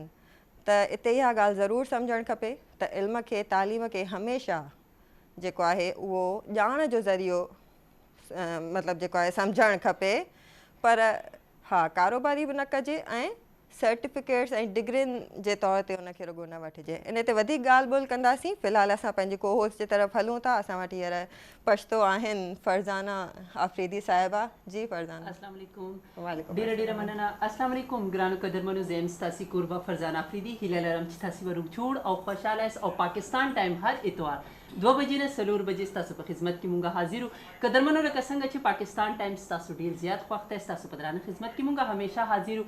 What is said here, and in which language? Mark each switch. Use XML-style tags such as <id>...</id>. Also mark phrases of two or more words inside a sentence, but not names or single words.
<sd>त हिते इहा ॻाल्हि ज़रूरु सम्झणु खपे त इल्म खे, तालीम खे हमेशह जेको आहे उहो ॼाण जो ज़रियो मतिलबु जेको आहे सम्झणु खपे, पर हा कारोबारी बि न कजे ऐं सर्टिफिकेट्स ऐं डिग्रियुनि जे तौर ते उनखे रुॻो न वठिजे। इन ते वधीक ॻाल्हि ॿोल्हि कंदासीं। फ़िलहालु असां पंहिंजी कोहोस्ट जे तरफ़ हलूं था। असां वटि हींअर पछतो आहिनि फरज़ाना आफ़रीदी साहिबा। जी फरज़ाना।</sd> <ar>السلام عليكم. वालेकुम</ar> <ps>ډیره ډیره مننه. السلام علیکم ګرانو قدرمنو، زه یم ستاسې کوربه فرزانه افریدي. هیله لرم چې تاسې به روغ جوړ او خوشحاله یاست او پاکستان ټایم هر اتوار 2 بجې نه 4 بجې ستاسو په خدمت کې مونږ حاضر یو. قدرمنو لکه څنګه چې پاکستان ټایم ستاسو ډیر زیات خوښ دی، ستاسو په درانه خدمت کې مونږ همیشه حاضر یو.</ps>